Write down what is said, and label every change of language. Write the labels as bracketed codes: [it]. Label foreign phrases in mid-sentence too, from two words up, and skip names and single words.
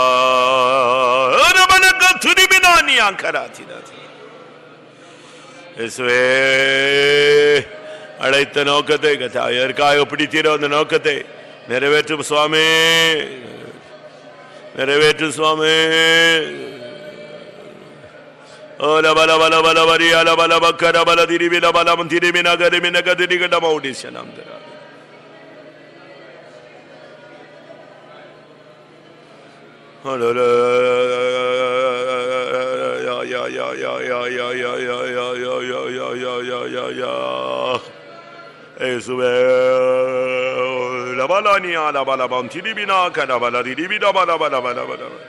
[ta] அழைத்த நோக்கத்தை எதற்காக பிடித்தீரோ அந்த நோக்கத்தை நிறைவேற்றும் சுவாமி, நிறைவேற்றும் சுவாமி. Ola bala bala bala bari ala bala bakara bala diri bila bala mantiri mina gari mina gadiri gada maudisyanam dera. Ya Esube la bala ni ala bala mantiri mina kada bala diri bila bala bala bala bala.